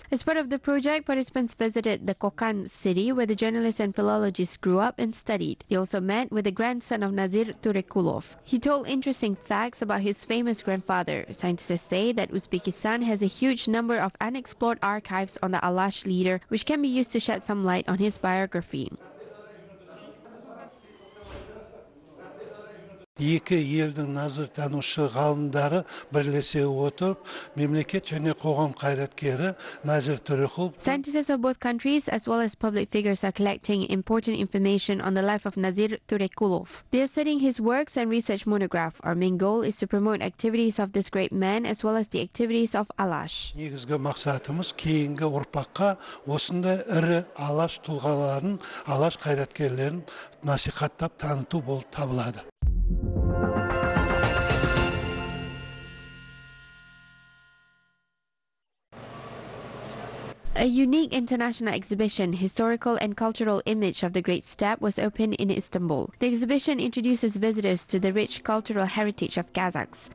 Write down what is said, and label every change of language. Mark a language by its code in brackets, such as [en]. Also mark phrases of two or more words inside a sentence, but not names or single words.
[en] As part of the project, participants visited the Kokan city where the journalist and philologist grew up and studied. They also met with the grandson of Nazir Turekulov. He told interesting facts about his famous grandfather. Scientists say that Uzbekistan has a huge number of unexplored archives on the Alash leader, which can be used to shed some light on his biography. [kk] Екі елдің назиртанушы ғалымдары бірлесе отырып, мемлекет және қоғам қайраткері Назир Төреқұлов. [en] Scientists of both countries as well as public figures are collecting important information on the life of Nazir Turekulov. They are studying his works and research monograph. Our main goal is to promote activities of this great man as well as the activities of Alash. [kk] Негізгі мақсатымыз кейінгі ұрпаққа осындай ірі Алаш тұлғаларын, Алаш қайраткерлерін насихаттап таныту болып табылады. [en] A unique international exhibition, Historical and Cultural Image of the Great Steppe, was opened in Istanbul. The exhibition introduces visitors to the rich cultural heritage of Kazakhs.